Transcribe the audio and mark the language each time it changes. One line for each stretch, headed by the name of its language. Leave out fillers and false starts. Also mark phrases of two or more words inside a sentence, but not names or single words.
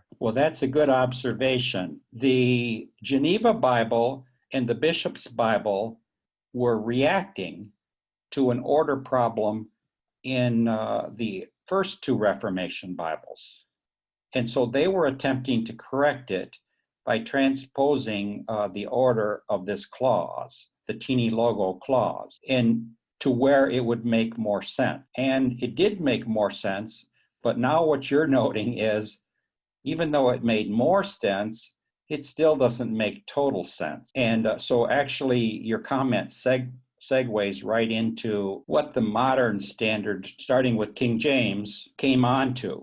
English: Well, that's a good observation. The Geneva Bible and the Bishop's Bible were reacting to an order problem in the first two Reformation Bibles. And so they were attempting to correct it by transposing the order of this clause, the
Greek: tίνι λόγω
English: clause, to where it would make more sense. And it did make more sense, but now what you're noting is, even though it made more sense, it still doesn't make total sense. And so actually your comment segues right into what the modern standard, starting with King James, came on to.